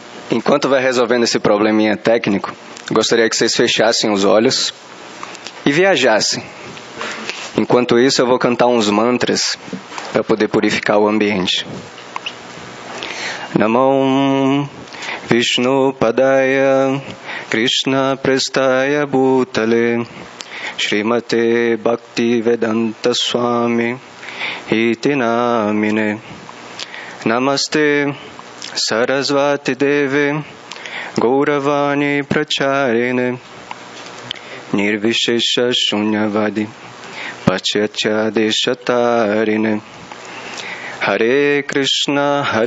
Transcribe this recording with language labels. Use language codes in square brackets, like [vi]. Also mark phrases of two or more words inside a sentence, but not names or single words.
[pt] Enquanto vai resolvendo esse probleminha técnico, gostaria que vocês fechassem os olhos e viajassem. Enquanto isso, eu vou cantar uns mantras para poder purificar o ambiente. [sa] नमो विष्णु पादाय कृष्ण प्रेष्ठाय भूतले श्रीमते भक्ति वेदान्त स्वामी इति नामिने नमस्ते सरस्वती देवे गौरवाणी प्रचारिणे निर्विशेष शून्यवादि पाश्चात्य देशतारिणे हरे कृष्ण